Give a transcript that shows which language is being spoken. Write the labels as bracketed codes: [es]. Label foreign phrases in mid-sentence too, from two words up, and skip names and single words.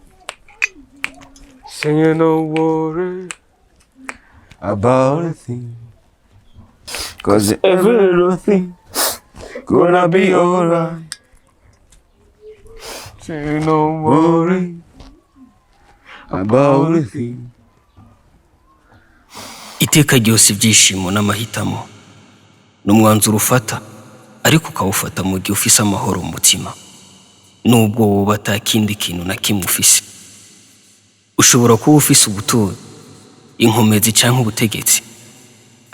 [en] Saying no worry about everything, 'cause everything gonna be alright. Saying no worry About everything. [rn] Iteka ryose ibyishimo n'amahitamo n'umwanzuro ufata, ariko ukawufata mu gihe ufise amahoro mu mutima, nubwo woba atakindi kintu na kimwe ufise. Ushobora kuba ufise ubutunzi, inkomezi canke ubutegetsi,